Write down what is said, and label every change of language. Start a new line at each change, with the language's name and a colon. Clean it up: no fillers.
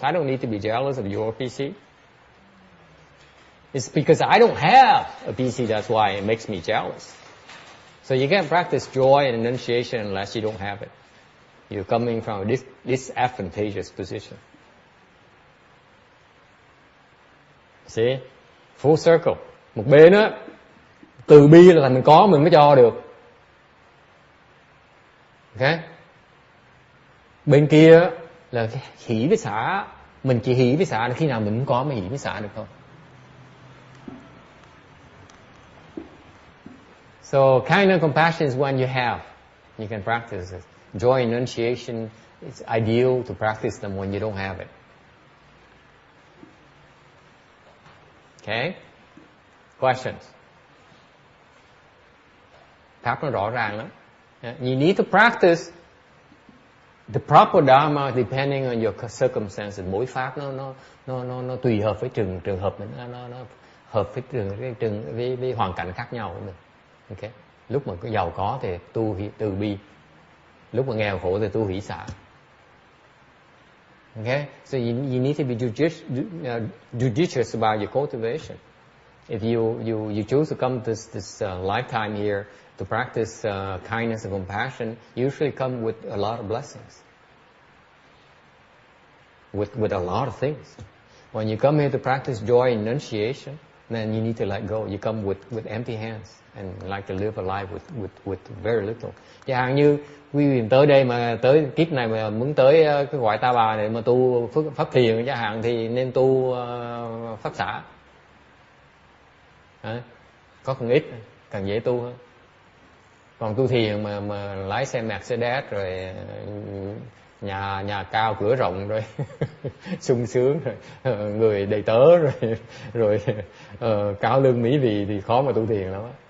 English: I don't need to be jealous of your PC. It's because I don't have a PC, that's why it makes me jealous. So you can't practice joy and renunciation unless you don't have it. You're coming from a disadvantageous position. See? Full circle.
Vietnamese: Một bên á, từ bi là mình có mình mới cho được. Okay? Bên kia là hỷ với xả. Mình chỉ hỷ với xả là khi nào mình có mới hỷ với xả được thôi.
English: So kind of compassion is when you have. You can practice it. Joy and renunciation, it's ideal to practice them when you don't have it. Okay? Questions?
Vietnamese: Pháp nó rõ ràng lắm.
English: You need to practice the proper dharma depending on your circumstances.
Vietnamese: Mỗi pháp nó tùy hợp với trường hợp mình, nó hợp với với hoàn cảnh khác nhau của mình. Okay. Lúc mà có giàu có thì tu từ bi, lúc mà nghèo khổ thì tu hỷ xả.
English: Okay, so you need to be judicious about your cultivation. If you choose to come this lifetime here to practice kindness and compassion, you usually come with a lot of blessings, with a lot of things. When you come here to practice joy and renunciation, then you need to let go. You come with empty hands and like to live a life with very little.
Vietnamese: Chẳng hạn như quý vị tới đây mà tới kiếp này mà muốn tới cái gọi Ta Bà để mà tu pháp thiền chẳng hạn thì nên tu pháp xả. Có càng ít càng dễ tu hơn. Còn tu thiền mà lái xe Mercedes rồi nhà cao cửa rộng rồi sung sướng rồi người đầy tớ rồi cao lương mỹ vị thì khó mà tu thiền lắm.